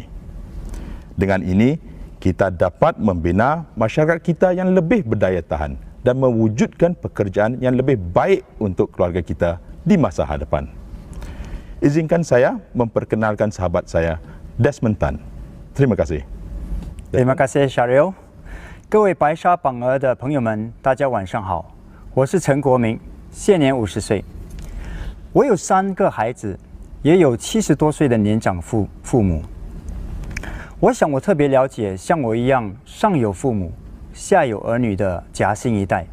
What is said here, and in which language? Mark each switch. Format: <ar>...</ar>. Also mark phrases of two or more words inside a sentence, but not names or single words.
<ms>Dengan ini, kita dapat membina masyarakat kita yang lebih berdaya tahan dan mewujudkan pekerjaan yang lebih baik untuk keluarga kita di masa hadapan. Izinkan saya memperkenalkan sahabat saya, Desmond Tan. Terima kasih. Terima kasih, Syaril.</ms> <zh>各位白沙榜额的朋友们，大家晚上好，我是陈国明，现年50岁。我有3个孩子，也有70多岁的年长父母。我想我特别了解像我一样上有父母、下有儿女的夹心一代。</zh>